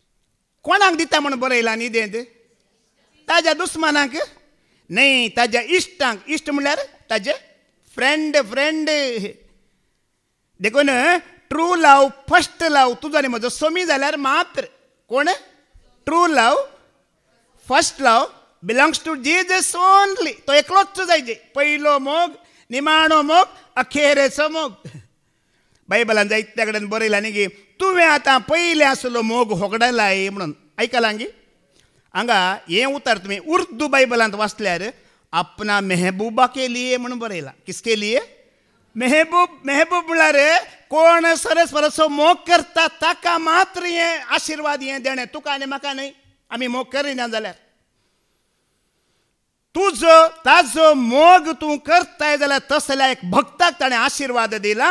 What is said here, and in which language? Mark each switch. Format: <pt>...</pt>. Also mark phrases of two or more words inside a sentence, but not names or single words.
<kok>कोणाक दिता म्हणून बरयला न्हिदेंत? ताज्या दुस्मानाक नाही, ताज्या इश्टांक. इश्ट म्हणल्यार ताजे फ्रेंड. देखून</kok> <en>true love, first love</en> <kok>तुजो आनी म्हजो सोमी जाल्यार मात्र. कोण?</kok> <en>True love, first love belongs to Jesus only.</en> <kok>तो एकलोच जायचे. पयलो मोग, निमाणो मोग, अखेरेचो मोग. बायबलान जायत्या कडेन बरयलां न्ही की तुवें आतां पयले आसलो मोग होगडलाय म्हणून. आयकलां गी? हांगा हें उतर तुमी उर्दू बायबलांत वाचल्यार</kok> <hi>अपना मेहबूबा के लिए</hi> <kok>म्हणून बरयलां.</kok> <hi>किसके लिए?</hi> <kok>मेहबूब. मेहबूब म्हळ्यार कोण सरस्वराचो मोग करता ताका मात्र हें आशिर्वाद हें देणें. तुका आनी म्हाका न्हय. आमी मोग करिना जाल्यार. तुजो ताजो मोग तूं करताय जाल्यार तसल्या एक भक्ताक ताणें आशिर्वाद दिला.</kok>